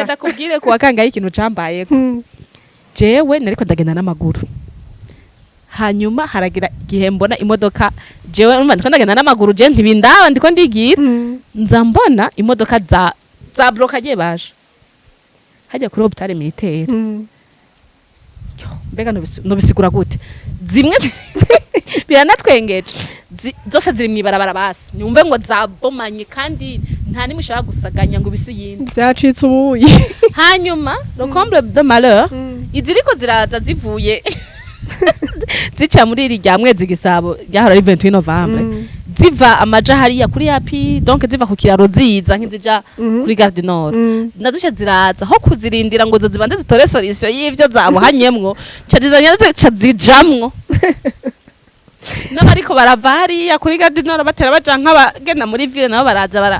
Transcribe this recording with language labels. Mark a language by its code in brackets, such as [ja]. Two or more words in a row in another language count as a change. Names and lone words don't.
[rn] ndakubwire kuwa kangaye ikintu cambayeko jewe nariko ndagenda n'amaguru hanyuma haragira igihe mbona imodoka jewe urumva ndiko ndagenda n'amaguru je ntibindaba ndiko ndigira nza mbona imodoka za blokaje baje hajya kuri [fr] hopitale militaire [rn] mbega nobisigura gute zimwe biranatwengeje zose ziri mw'ibarabara basi nyumve ngo zabomanye kandi nta nimwe ushaka gusaganya ngo bisi yindi byacitse ubuyi hanyuma [fr] le comble de malheur [rn] iziriko ziraza zivuye zica muri iri rya mwezi gisabo ryahora ari 28 Novembre ziva amaja hariya kuri yapi donc ziva ku kiraro ziza nk'izija kuri Gare Nord nazisha ziraza ho kuzirindira ngo zo zibanze zitore solution y'ivyo zabuhanyemwo cazizanya zijamwo n'abariko barava hariya kuri Gare Nord batera baja nk'abagenda muri ville nabo baraza